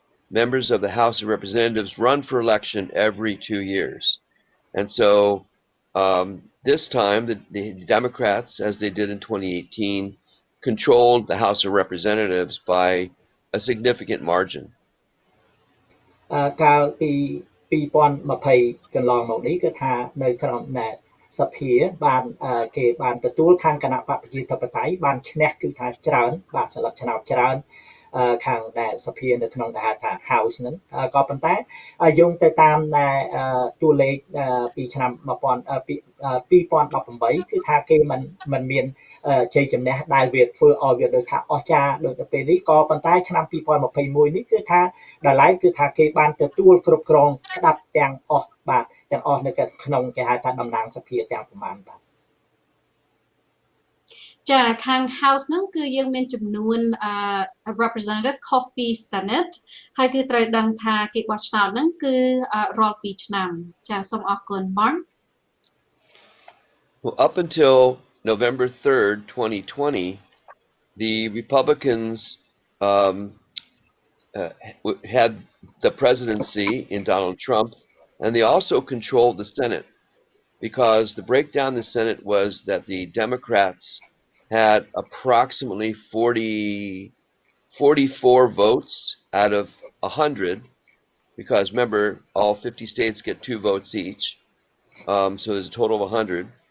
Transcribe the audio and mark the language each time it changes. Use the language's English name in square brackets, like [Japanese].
[English] Members of the House of Representatives run for election every 2 years. And so this time the Democrats, as they did in 2018, controlled the House of Representatives by a significant margin. [Khmer] កាលពី2020កន្លងមកនេះគឺថានៅក្នុងសភាបានគេបានទទួលខាងគណៈបកប្រជាធិបតេយ្យបានឈ្នះគឺថាច្រើនបាទស្លឹកឆ្នោតច្រើនខាងសភានៅក្នុងគេហៅថា House ហ្នឹងក៏ប៉ុន្តែយោងទៅតាម តួលេខពីឆ្នាំ2018គឺថាគេមិនមានជ័យជំនះដែលវាធ្វើឲ្យវាដូចថាអស្ចារ្យដូចទៅពេលនេះក៏ប៉ុន្តែឆ្នាំ2021នេះគឺថាដល់ឡែកគឺថាគេបានទទួលគ្រប់គ្រងក្តាប់ទាំងអស់បាទទាំងអស់នៅក្នុងគេហៅថាតំណាងសភាទាំងប្រមាណបាទ ចាខាង House ហ្នឹងគឺយើងមានចំនួនrepresentative ខុសពី Senate ហើយគឺត្រូវដឹងថាគេបោះឆ្នោតហ្នឹងគឺរាល់2ឆ្នាំចាសូមអរគុណ Mark [English] Well, up until November 3rd, 2020, the Republicans had the presidency in Donald Trump, and they also controlled the Senate because the breakdown in the Senate was that the Democrats had approximately 44 votes out of 100, because remember, all 50 states get 2 votes each, so there's a total of 100.